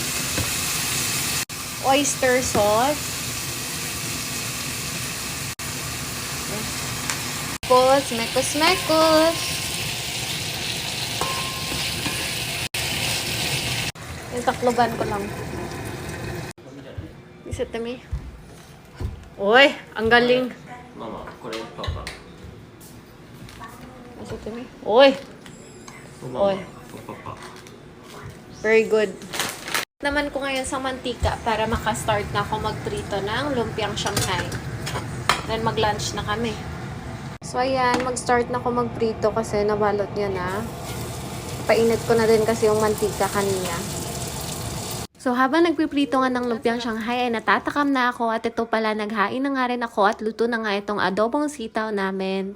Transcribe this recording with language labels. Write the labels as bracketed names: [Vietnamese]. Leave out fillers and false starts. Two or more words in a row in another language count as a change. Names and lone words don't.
[English] Oyster sauce. [Filipino] Tapos, mekos-mekos. Yung takloban ko lang. Isa tami. Uy, ang galing. [Japanese] Mama, これパパ。 [Filipino] Isa tami. Uy, [Japanese] ママ Oy. とパパ。 [English] very good. [Filipino] Naman ko ngayon sa mantika para makastart na ako magprito ng lumpiang Shanghai. Then mag-lunch na kami. So ayan, mag-start na ako magprito kasi nabalot niya na. Painit ko na din kasi yung mantika kanina. So habang nagpiprito nga ng lumpiang Shanghai ay natatakam na ako at ito pala naghain na nga rin ako at luto na nga itong adobong sitaw namin.